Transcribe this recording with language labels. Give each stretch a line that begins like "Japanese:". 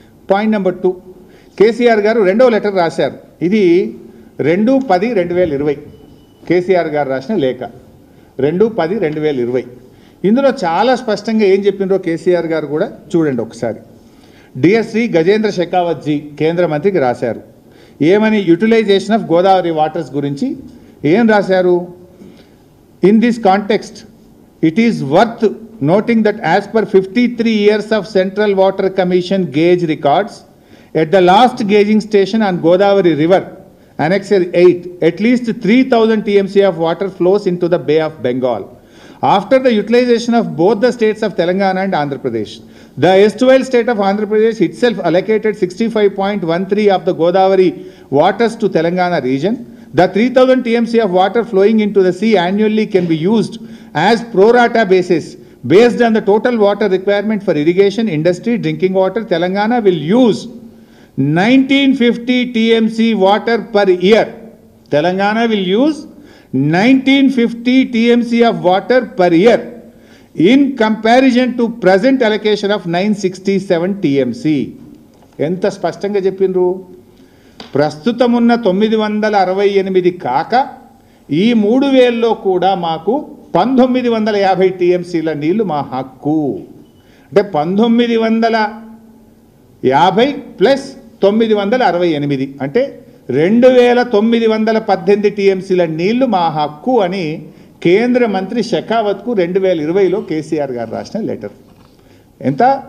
Telugu: Point number 2, KCR గారు 2వ letter రాశారు. ఇది 2/10/2020 కేసీఆర్ గారు రాసిన లేఖ. 2/10/2020 ఇందులో చాలా స్పష్టంగా ఏం చెప్పిండ్రో కేసీఆర్ గారు కూడా చూడండి ఒకసారి. డియర్ శ్రీ గజేంద్ర షెకావత్ జీ కేంద్ర మంత్రికి రాశారు. ఏమని? యూటిలైజేషన్ ఆఫ్ గోదావరి వాటర్స్ గురించి ఏం రాశారు?
English: In this context it is worth noting that as per 53 years of Central Water Commission gauge records, at the last gauging station on Godavari River, Annexure 8, at least 3,000 TMC of water flows into the Bay of Bengal. After the utilization of both the states of Telangana and Andhra Pradesh, the erstwhile state of Andhra Pradesh itself allocated 65.13 of the Godavari waters to Telangana region. The 3,000 TMC of water flowing into the sea annually can be used as pro rata basis. Based on the total water requirement for irrigation, industry, drinking water, Telangana will use 1950 TMC water per year. Telangana will use 1950 TMC of water per year in comparison to present allocation of 967 TMC.
Telugu: ఎంత స్పష్టంగా చెప్పిండ్రు? ప్రస్తుతమున్న 968 కాక ఈ 3000లో కూడా మాకు 1950 TMCల నీళ్లు మా హక్కు. అంటే 1950 ప్లస్ 968 అంటే 2918 TMCల నీళ్లు మా హక్కు అని కేంద్ర మంత్రి షెకావత్కు 2020లో కేసీఆర్ గారు రాసిన లెటర్. ఎంత?